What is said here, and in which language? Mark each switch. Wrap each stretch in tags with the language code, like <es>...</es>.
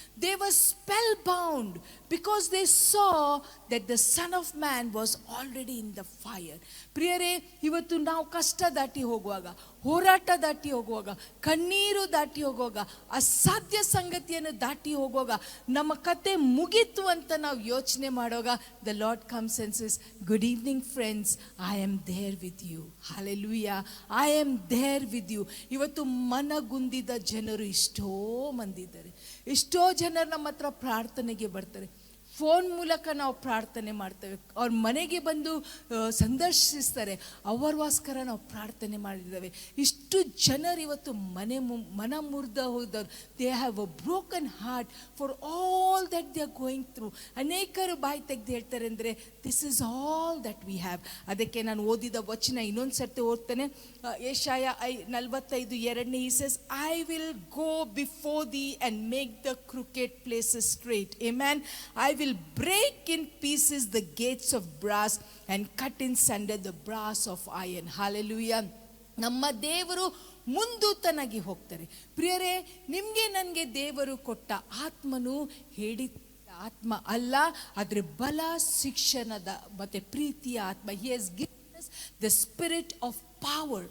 <en>They were spellbound because they saw that the Son of Man was already in the fire.</en> <kn>ಪ್ರಿಯರೇ, ಇವತ್ತು ನಾವು ಕಷ್ಟ ದಾಟಿ ಹೋಗುವಾಗ, ಹೋರಾಟ ದಾಟಿ ಹೋಗುವಾಗ, ಕಣ್ಣೀರು ದಾಟಿ ಹೋಗುವಾಗ, ಅಸಾಧ್ಯ ಸಂಗತಿಯನ್ನು ದಾಟಿ ಹೋಗುವಾಗ, ನಮ್ಮ ಕತೆ ಮುಗೀತು ಅಂತ ನಾವು ಯೋಚನೆ ಮಾಡುವಾಗ,</kn> <en>the Lord comes and says, good evening friends, I am there with you. Hallelujah, I am there with you.</en> <kn>ಇವತ್ತು ಮನಗುಂದಿದ ಜನರು ಎಷ್ಟೋ ಮಂದಿ ಇದ್ದಾರೆ. ಎಷ್ಟೋ ಜನರು ನಮ್ಮ ಹತ್ರ ಪ್ರಾರ್ಥನೆಗೆ ಬರ್ತಾರೆ. ಫೋನ್ ಮೂಲಕ ನಾವು ಪ್ರಾರ್ಥನೆ ಮಾಡ್ತೇವೆ. ಅವ್ರ ಮನೆಗೆ ಬಂದು ಸಂದರ್ಶಿಸ್ತಾರೆ. ಅವರಿಗೋಸ್ಕರ ನಾವು ಪ್ರಾರ್ಥನೆ ಮಾಡಿದ್ದೇವೆ. ಇಷ್ಟು ಜನರು ಇವತ್ತು ಮನ ಮುರಿದ ಹೋದವರು.</kn> <en>They have a broken heart for all that they are going through.</en> <kn>ಅನೇಕರು ಬಾಯಿ ತೆಗೆದು ಹೇಳ್ತಾರೆ ಅಂದರೆ,</kn> <en>This is all that we have.</en> <kn>ಅದಕ್ಕೆ ನಾನು ಓದಿದ ವಚನ ಇನ್ನೊಂದು ಸರ್ತಿ ಓದ್ತೇನೆ.</kn> <en>ಯೆಶಾಯ 45:2 he says, I will go before thee and make the crooked places straight. Amen. I will break in pieces the gates of brass and cut in sunder the brass of iron.</en> <kn>Hallelujah. ನಮ್ಮ ದೇವರು ಮುಂದೂತನಾಗಿ ಹೋಗ್ತಾರೆ. ಪ್ರಿಯರೇ, ನಿಮಗೆ ನನಗೆ ದೇವರು ಕೊಟ್ಟ ಆತ್ಮನು ಹೇಳಿ ಆತ್ಮ ಅಲ್ಲ, ಆದರೆ ಬಲ, ಶಿಕ್ಷಣದ ಮತ್ತೆ ಪ್ರೀತಿಯ ಆತ್ಮ.</kn> <en>He has given us the spirit of power.</en>